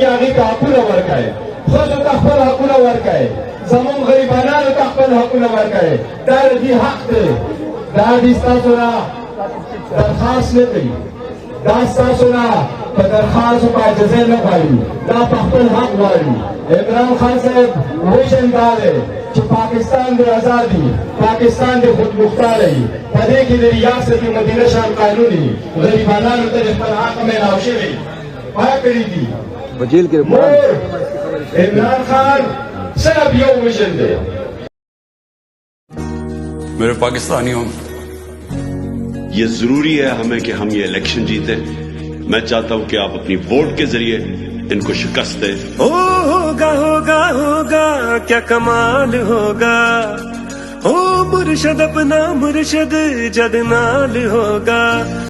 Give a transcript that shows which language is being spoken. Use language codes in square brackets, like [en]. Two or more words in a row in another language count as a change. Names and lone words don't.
[ps] هغې ته حقونه ورکړئ ښځو ته خپل حقونه ورکړئ زموږ غریبانانو ته خپل حقونه ورکړئ دا د دې حق دی دا دې ستاسو نه درخواست نه کوي دا ستاسو نه په درخواست په عاجزۍ نه غواړي دا په خپل حق غواړي عمران خان صاحب وژن دا دی چې پاکستان دې آزاد وي پاکستان دې خودمختاره وي په دې کې د ریاست مدینه شان قانون وي غریبانانو ته د خپل حق میلاو شوی پای کړي دي وجیل کې مور عمران خان صرف یو وژن دی [ur] میرے پاکستانیوں یہ ضروری ہے ہمیں کہ ہم یہ الیکشن جیتے میں چاہتا ہوں کہ آپ اپنی ووٹ کے ذریعے ان کو شکست دیں ہوگا ہوگا ہوگا کیا کمال ہوگا او مرشد اپنا مرشد [pa] جد نال [ur] होगा